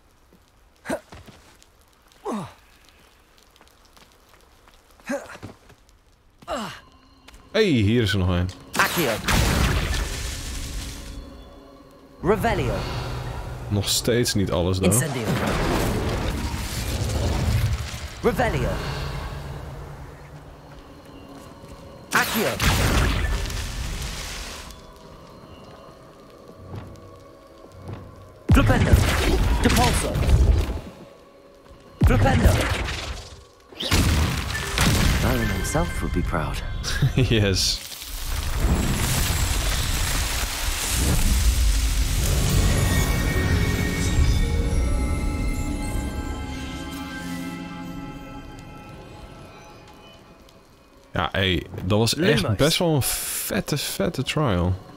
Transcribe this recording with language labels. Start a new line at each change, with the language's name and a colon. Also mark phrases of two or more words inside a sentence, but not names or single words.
Dutch: Hey, hier is er nog een.
Latin: Accio. Revelio.
Dutch: Nog steeds niet alles dan.
Latin: Incendio. Revelio. Accio. Flipendo. Depulso. Flipendo.
English: Merlin himself would be proud. Yes.
Dutch: Ja, hey, dat was echt best wel een vette trial.